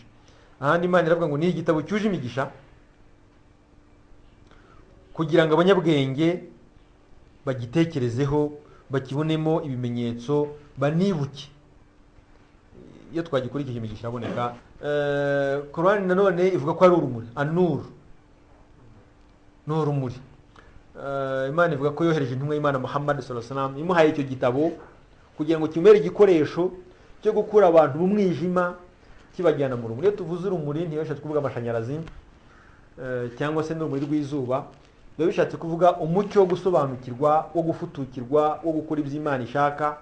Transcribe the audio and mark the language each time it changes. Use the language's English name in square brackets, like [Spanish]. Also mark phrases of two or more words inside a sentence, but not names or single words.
[Kinyarwanda] Ahandi Imana iravuga ngo ni igitabo cyuje imigisha kugira ngo abanyabwenge bagitekerezeho, bakibonemo ibimenyetso, banibuke. Iyo twagikurikije imigisha iraboneka. Quran nanone ivuga ko ari urumuri, anur, ni urumuri. Imana ivuga ko yohereje intumwa y'Imana Muhammad [Arabic] صلى الله عليه وسلم, [Kinyarwanda] imuhaye icyo gitabo kugira ngo kimere igikoresho cyo gukura abantu mu mwijima kibajyana mu rumuri. Iyo tuvuze urumuri ntibashatse kuvuga amashanyarazi cyangwa se n'urumuri rw'izuba, biba bishatse kuvuga umucyo wo gusobanukirwa, wo gufutukirwa, wo gukora ibyo Imana ishaka.